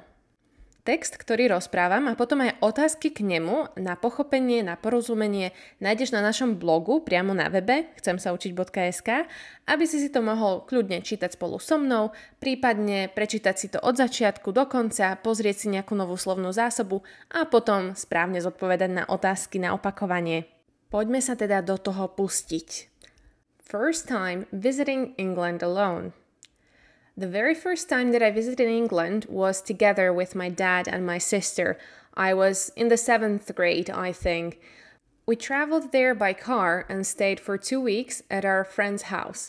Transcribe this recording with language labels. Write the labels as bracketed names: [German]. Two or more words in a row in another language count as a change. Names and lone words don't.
[Slovak] Text, ktorý rozprávam a potom aj otázky k nemu na pochopenie, na porozumenie nájdeš na našom blogu priamo na webe chcemsaučiť.sk, aby si to mohol kľudne čítať spolu so mnou, prípadne prečítať si to od začiatku do konca, pozrieť si nejakú novú slovnú zásobu a potom správne zodpovedať na otázky na opakovanie. Poďme sa teda do toho pustiť. [English] First time visiting England alone. The very first time that I visited England was together with my dad and my sister. I was in the 7th grade, I think. We traveled there by car and stayed for 2 weeks at our friend's house.